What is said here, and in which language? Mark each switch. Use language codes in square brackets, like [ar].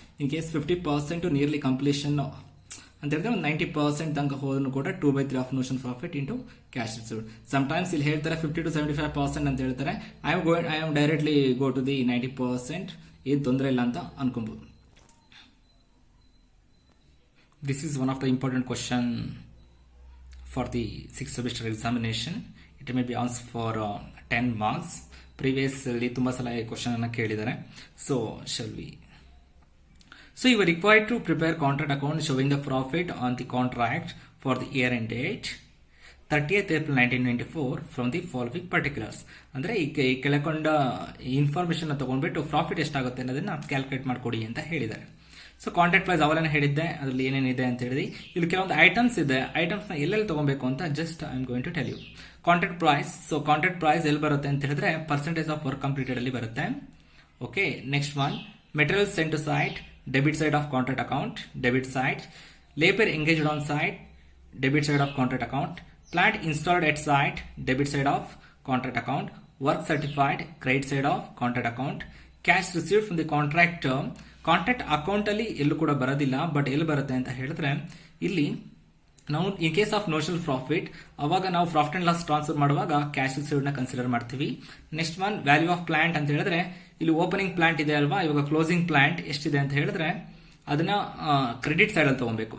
[en] in case 50% to nearly completion [kn] ಅಂತ ಹೇಳಿದ್ರೆ, ಒಂದು [en] 90% [kn] ತನಕ ಹೋದ್ರೂ ಕೂಡ [en] 2/3 of notion profit into cash received. Sometimes [kn] ಇಲ್ಲಿ ಹೇಳ್ತಾರೆ [en] 50 to 75% [kn] ಅಂತ ಹೇಳ್ತಾರೆ. [en] I am directly go to the 90% [kn] ಏನು ತೊಂದರೆ ಇಲ್ಲ ಅಂತ ಅನ್ಕೊಬಹುದು. [en] This is one of the important question for the 6th semester examination. It may be asked for 10 marks. [kn] Previously ತುಂಬಾ ಸಲ ಈ ಕ್ವಶನ್ ಅನ್ನು ಕೇಳಿದ್ದಾರೆ. [en] So shall we? So you are required to prepare contract account showing the profit on the contract for the year and date 30th April 1994 from the following particulars. [kn] ಅಂದ್ರೆ ಈ ಕೆಳಕೊಂಡ information ತಗೊಂಡ್ಬಿಟ್ಟು profit ಎಷ್ಟಾಗುತ್ತೆ ಅನ್ನೋದನ್ನ calculate ಮಾಡ್ಕೊಡಿ ಅಂತ ಹೇಳಿದ್ದಾರೆ. So contract price ಅವೆಲ್ಲ ಹೇಳಿದ್ದೆ, ಅದರಲ್ಲಿ ಏನೇನಿದೆ ಅಂತ ಹೇಳಿ. ಇಲ್ಲಿ ಕೆಲವೊಂದು ಐಟಮ್ಸ್ ಇದೆ, ಐಟಮ್ಸ್ ನ ಎಲ್ಲೆಲ್ಲಿ ತಗೊಬೇಕು ಅಂತ [en] Just I am going to tell you. Contract price, so contract price [kn] ಎಲ್ಲಿ ಬರುತ್ತೆ ಅಂತ ಹೇಳಿದ್ರೆ [en] percentage of work completed [kn] ಅಲ್ಲಿ ಬರುತ್ತೆ. [en] Okay, next one material sent to site, debit side of contract account, debit side. Labour engaged on site, debit side of contract account. Plant installed at site, debit side of contract account. Work certified, credit side of contract account. Cash received from the contractor. [kn] Contract account ಅಲ್ಲಿ ಎಲ್ಲೂ ಕೂಡ ಬರೋದಿಲ್ಲ, but ಎಲ್ಲಿ ಬರುತ್ತೆ ಅಂತ ಹೇಳಿದ್ರೆ ಇಲ್ಲಿ ನಾವು [en] in case of notional profit [kn] ಅವಾಗ ನಾವು ಪ್ರಾಫಿಟ್ ಅಂಡ್ ಲಾಸ್ ಟ್ರಾನ್ಸ್ಫರ್ ಮಾಡುವಾಗ ಕ್ಯಾಶ್ ರಿಸೀವ್ಡ್ ನ ಕನ್ಸಿಡರ್ ಮಾಡ್ತೀವಿ. Next one value of plant ಅಂತ ಹೇಳಿದ್ರೆ ಇಲ್ಲಿ ಓಪನಿಂಗ್ ಪ್ಲಾಂಟ್ ಇದೆ ಅಲ್ವಾ, ಇವಾಗ ಕ್ಲೋಸಿಂಗ್ ಪ್ಲಾಂಟ್ ಎಷ್ಟಿದೆ ಅಂತ ಹೇಳಿದ್ರೆ ಅದನ್ನ ಕ್ರೆಡಿಟ್ ಸೈಡ್ ಅಲ್ಲಿ ತಗೊಬೇಕು.